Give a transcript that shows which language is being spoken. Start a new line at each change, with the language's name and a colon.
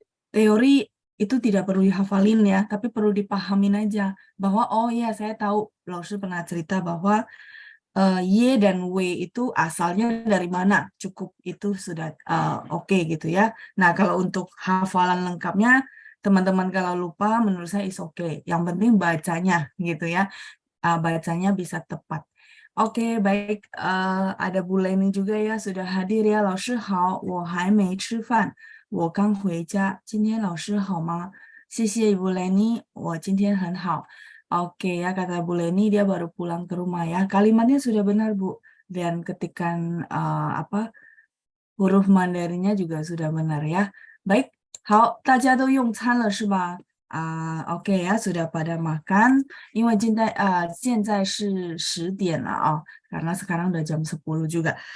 Indonesian: Teori itu tidak perlu dihafalin ya, tapi perlu dipahamin aja bahwa oh ya saya tahu Laoshi pernah cerita bahwa Y dan W itu asalnya dari mana, cukup itu sudah oke gitu ya. Nah kalau untuk hafalan lengkapnya teman-teman kalau lupa menurut saya is oke. Yang penting bacanya gitu ya, bacanya bisa tepat. Oke, baik. Ada Bu Leni juga ya, sudah hadir ya.
Chinese: 老师好，我还没吃饭，我刚回家。今天老师好吗？谢谢 Ibu Leni, 我今天很好.
Indonesian: Oke ya, kata Bu Leni dia baru pulang ke rumah ya. Kalimatnya sudah benar Bu. Dan ketikan huruf Mandarinnya juga sudah benar ya.
Chinese: Baik, 好，大家都用餐了是吧？
Indonesian: OK 呀，sudah pada makan.
Chinese: 因为现在是10点了
Indonesian: karena sekarang udah jam 10 juga.